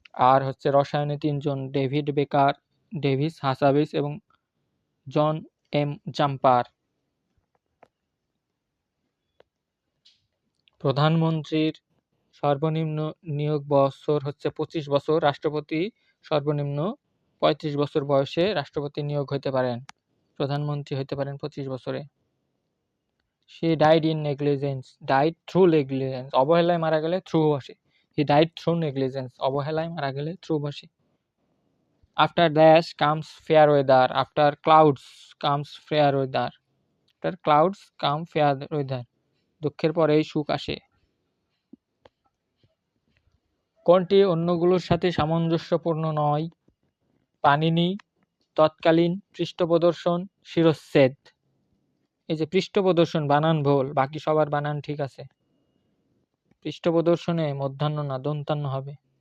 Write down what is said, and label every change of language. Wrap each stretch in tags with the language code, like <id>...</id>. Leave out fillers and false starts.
<bn>আর হচ্ছে রসায়নে 3 জন, ডেভিড বেকার, ডেভিস হাসাবিস এবং জন এম জাম্পার। প্রধানমন্ত্রীর সর্বনিম্ন নিয়োগ বছর হচ্ছে 25 বছর। রাষ্ট্রপতি সর্বনিম্ন 35 বছর বয়সে রাষ্ট্রপতি নিয়োগ হতে পারেন। প্রধানমন্ত্রী হতে পারেন 25 বছরে।</bn> <en>She died in negligence, died through negligence,</en> <bn>অবহেলায় মারা গেলে থ্রু বসে।</bn> <en>He died through negligence,</en> <bn>অবহেলায় মারা গেলে থ্রু বসে।</bn> <en>After dash comes fair weather, after clouds comes fair weather, after clouds come fair weather,</en> <bn>দুঃখের পরেই সুখ আসে। কোনটি অন্যগুলোর সাথে সামঞ্জস্যপূর্ণ নয়? পাণিনি, তৎকালীন, পৃষ্ঠপ্রদর্শন, শিরশ্ছেদ। এই যে পৃষ্ঠপ্রদর্শন বানান ভুল, বাকি সবার বানান ঠিক আছে। পৃষ্ঠপ্রদর্শনে মধ্যাহ্ন না দন্তান্ন হবে।</bn>